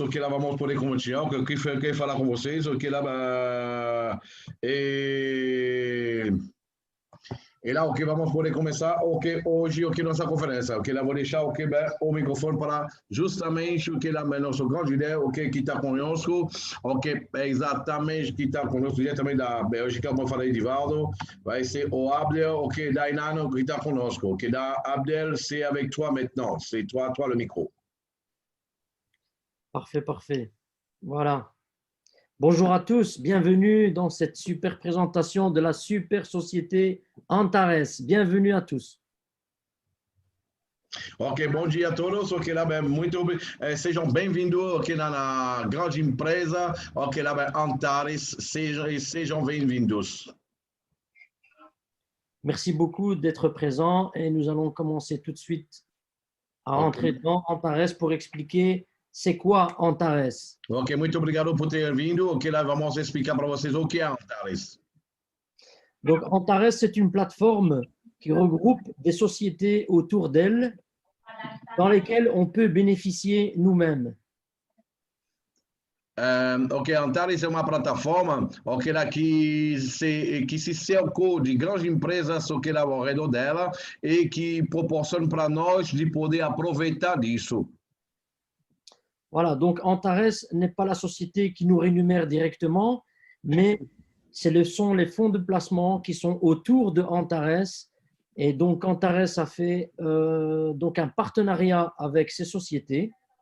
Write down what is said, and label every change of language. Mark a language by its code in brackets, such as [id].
[pt] Ok, lá vamos poder continuar. O que eu queria falar com vocês, ok, lá, e lá, ok, vamos poder começar, ok, hoje, ok, nossa conferência, ok, lá vou deixar, ok, o microfone para justamente, ok, lá, nosso grande líder, ok, que está conosco, ok, exatamente, que está conosco, diretamente da Bélgica, como eu falei, Divaldo, vai ser o Abdel, ok, Dainano, qui está conosco, ok, da Abdel, [fr] c'est avec toi maintenant, c'est toi le micro. Parfait, parfait. Voilà. Bonjour à tous, bienvenue dans cette super présentation de la super société Antares. Bienvenue à tous. [pt] Ok, bom dia a todos, ok, lá, sejam bem-vindos, ok, na grande empresa, ok, lá, Antares, sejam bem-vindos. [fr] Merci beaucoup d'être présent et nous allons commencer tout de suite à rentrer dans Antares pour expliquer c'est quoi Antares. [pt] Ok, muito obrigado por ter vindo. Ok, lá vamos explicar para vocês o que é Antares. [fr] Donc Antares, c'est une plateforme qui regroupe des sociétés autour d'elle dans lesquelles on peut bénéficier nous-mêmes. [pt] Ok, Antares é uma plataforma, ok, lá que se cercou de grandes empresas, ok, lá ao redor dela e que proporciona para nós de poder aproveitar disso. [fr] Voilà, donc Antares n'est pas la société qui nous rémunère directement, mais sont les fonds de placement qui sont autour de Antares. Et donc Antares a fait donc un partenariat avec ces sociétés.